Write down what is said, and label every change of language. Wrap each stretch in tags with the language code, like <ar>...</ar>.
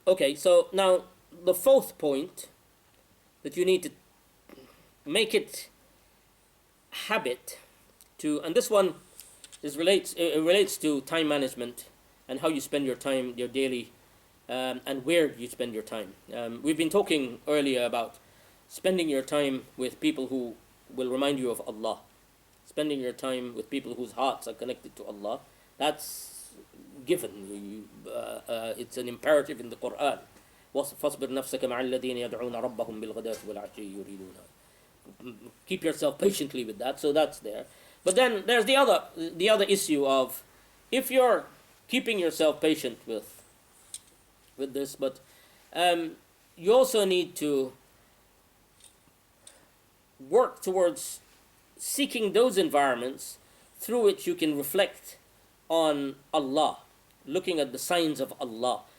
<en>Okay, so now the fourth point that you need to make it habit to, and this one relates to time management and how you spend your time, your daily, and where you spend your time. We've been talking earlier about spending your time with people who will remind you of Allah, spending your time with people whose hearts are connected to Allah. That's given. It's an imperative in the Quran.</en> <ar>فاصبر نفسك مع الذين يدعون ربهم بالغداة والعشي يريدون.</ar> <en>Keep yourself patiently with that. So that's there. But then there's the other issue of, if you're keeping yourself patient with this, but you also need to work towards seeking those environments through which you can reflect on Allah, looking at the signs of Allah.</en>